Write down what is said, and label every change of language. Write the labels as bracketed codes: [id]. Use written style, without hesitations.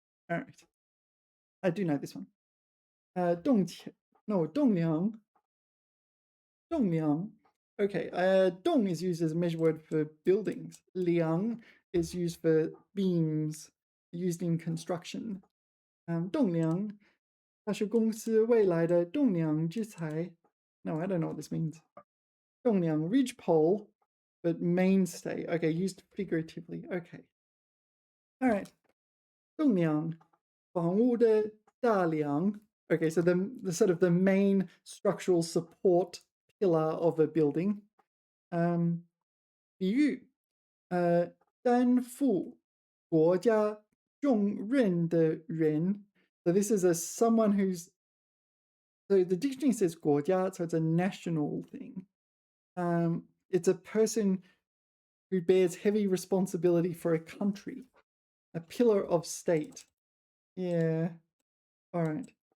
[en] All right. I do know this one. 动梁.栋梁. Okay, dong is used as a measure word for buildings. Liang is used for beams used in construction. [zh] 栋梁, 它是公司未来的栋梁之才. [en] No, I don't know what this means. 栋梁, ridgepole, but mainstay. Okay, used figuratively. [zh] Okay. All right. 栋梁, 房屋的大梁. [en] Okay, so the sort of the main structural support pillar of a building. [zh] 比喻, 担负国家重任的人. [en] So this is someone who's, so the dictionary says 国家, so it's a national thing. It's a person who bears heavy responsibility for a country, a pillar of state. Yeah. All right.